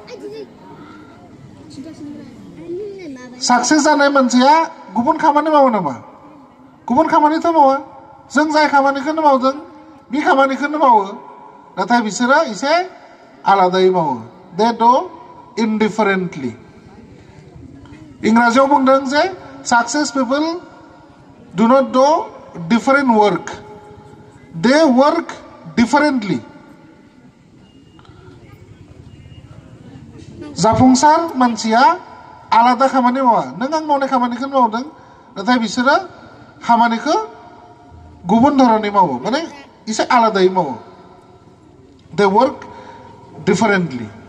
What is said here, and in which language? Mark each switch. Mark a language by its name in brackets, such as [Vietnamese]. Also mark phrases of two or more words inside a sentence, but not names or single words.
[Bodo] साक्सेस जानाय मानसिया गुबुन खामानि मावो नामा गुबुन खामानिथ' मावा जों जाय खामानिखौनो मावदों बे खामानिखौनो मावो नाथाय बिसोरो एसे आलादायै मावो [English] they do indifferently [Bodo] इंराजियाव बुंदों [English] the success people do not do different work they work differently [Bodo] जाफुंसार मानसिया आलादा खामानि मावा नों आं मावनाय खामानिखौनो मावदों नाथाय बिसोरो खामानिखौ गुबुन धरनै मावो माने एसे आलादायै मावो [English] they work differently